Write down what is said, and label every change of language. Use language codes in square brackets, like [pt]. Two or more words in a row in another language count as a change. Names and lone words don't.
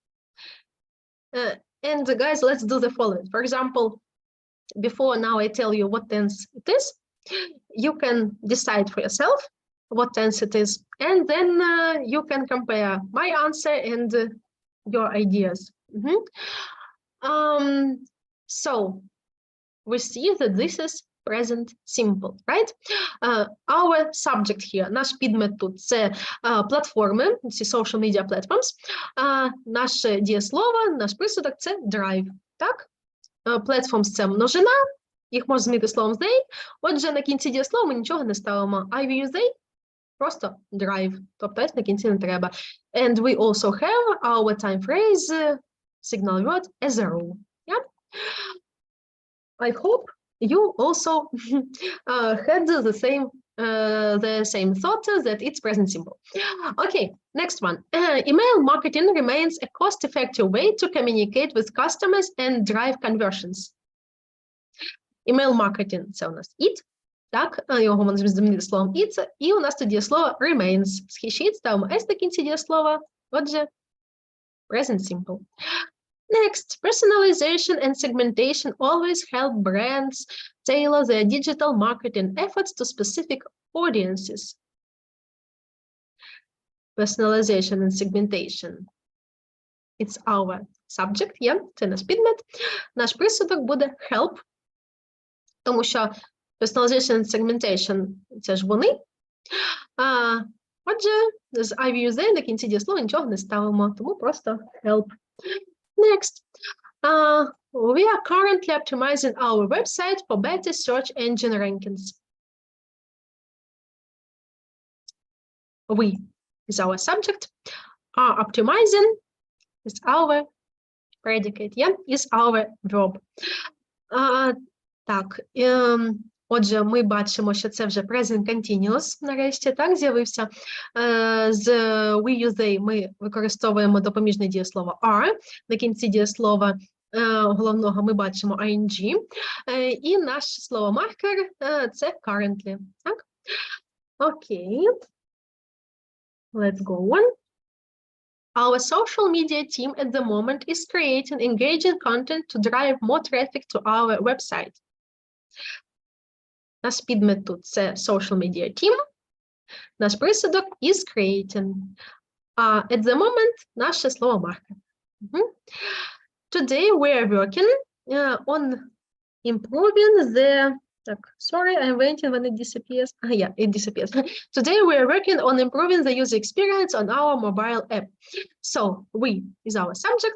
[en] And guys, let's do the following. For example, before now I tell you what tense it is, you can decide for yourself what tense it is, and then you can compare my answer and your ideas. So we see that this is present simple, right? Our subject here, [uk] наш підмет тут, це платформи, ці [en] social media platforms. [uk] Наше дієслово, наш присудок – це drive, так? Platforms – це множина, їх можна змінити словом they. Отже, на кінці дієслова ми нічого не ставимо. [en] I use they, [uk] просто drive, тобто на кінці не треба. [en] And we also have our time phrase, signal word, as a rule. Yeah? I hope you also had the same thought that it's present simple. Okay, next one. Email marketing remains a cost-effective way to communicate with customers and drive conversions. Email marketing – [uk] це у нас it, так, його можна замінити словом it, і у нас тут дієслово remains. Схищить, ставимо s на кінці дієслова, отже, [en] present simple. Next, personalization and segmentation always help brands tailor their digital marketing efforts to specific audiences. Personalization and segmentation. It's our subject, [uk] це наш підмет. Наш присудок буде help, тому що [en] personalization and segmentation – [uk] це ж вони. Отже, з IVUZ на кінці дієслова нічого не ставимо, тому просто help. [en] Next, we are currently optimizing our website for better search engine rankings. We is our subject, are optimizing is our predicate, is our verb. [uk] Так, отже, ми бачимо, що це вже [en] present continuous, [uk] нарешті, так, з'явився. З [en] we use they [uk] ми використовуємо допоміжне дієслово are. На кінці дієслова головного ми бачимо ing. І наше слово маркер – це currently, так? Окей. [en] Let's go on. Our social media team at the moment is creating engaging content to drive more traffic to our website. [uk] Наш підмет тут – це [en] social media team. [uk] Наш присудок [en] is creating. At the moment – [uk] наше слово маркер. [en] Today we are working on improving the... sorry, I'm waiting when it disappears. It disappears. Today we are working on improving the user experience on our mobile app. So, we is our subject.